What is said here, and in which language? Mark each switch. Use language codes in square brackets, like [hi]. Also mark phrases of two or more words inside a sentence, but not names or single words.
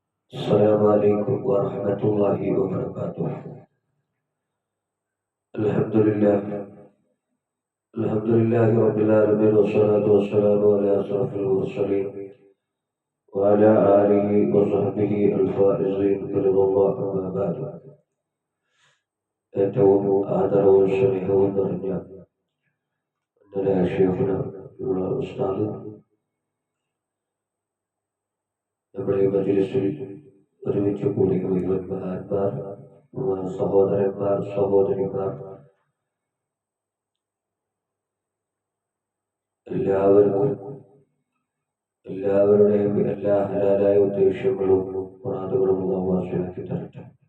[ar] السلام عليكم ورحمة الله وبركاته. الحمد لله الحمد لله رب العالمين، والصلاة والسلام على أشرف المرسلين وعلى آله وصحبه الفائزين برضا الله. أما بعد. [ml] ഏറ്റവും ആദരവും സ്നേഹവും നിറഞ്ഞ ഇന്നലെ ഷെയ്ഖുന ഉസ്താദ് നമ്മുടെ ഈ മജ്‌ലിസിൽ ഒരുമിച്ച് കൂടി മുഴുവൻ മഹാന്മാർ, സഹോദരന്മാർ, സഹോദരിമാർ എല്ലാവരുടെയും എല്ലാ ഹലാലായ ഉദ്ദേശങ്ങളും മുറാദുകളും വാസിയാക്കി തരട്ടെ.